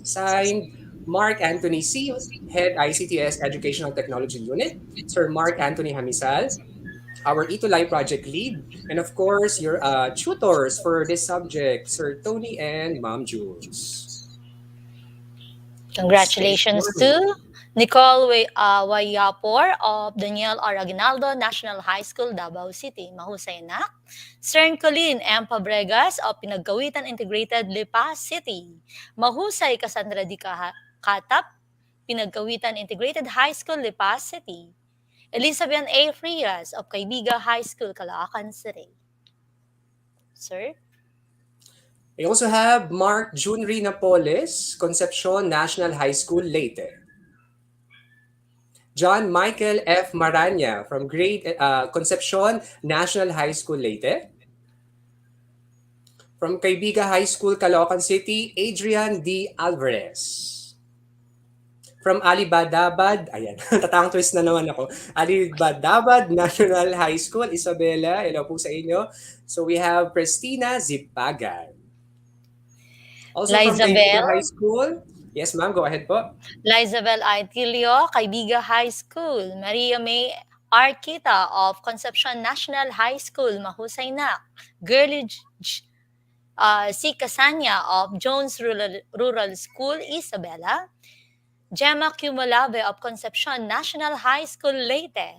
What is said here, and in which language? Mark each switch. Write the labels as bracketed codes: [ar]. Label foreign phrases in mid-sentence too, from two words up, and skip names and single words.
[en] Signed, Mark Anthony C., Head ICTS Educational Technology Unit, Sir Mark Anthony Hamisal, our ETUlay project lead, and of course, your tutors for this subject, Sir Tony and Ma'am Jules. Congratulations to Nicole Wayapor of Daniel R. Aguinaldo National High School, Davao City. [tl] Mahusay na. Sir Colleen M. [en] Pabregas of Pinagkawitan Integrated, Lipa City. [tl] Mahusay Cassandra D. Katap, Pinagkawitan Integrated High School, Lipa City. [en] Elizabeth A. Frias of Kaibiga High School, Caloocan City. Sir? We also have Mark Junri Napoles, Concepcion National High School, Leyte. John Michael F. Maranya from Concepcion National High School, Leyte. From Kaibiga High School, Caloocan City, Adrian D. Alvarez. [tl] From Alibadabad, ayan, tatang twist na naman ako. [en] Alibadabad National High School, Isabela, hello [tl] po sa inyo. [en] So we have Christina Zipagan. Also from Kaibiga High School. Yes, ma'am. Go ahead po. Lizabel Aitilio, Kaibiga High School. Maria May Arquita of Concepcion National High School, [tl] Mahusay na. [en] Girlie C. Casanya of Jones Rural School, Isabela. Gemma Cumulave of Concepcion National High School, Leyte.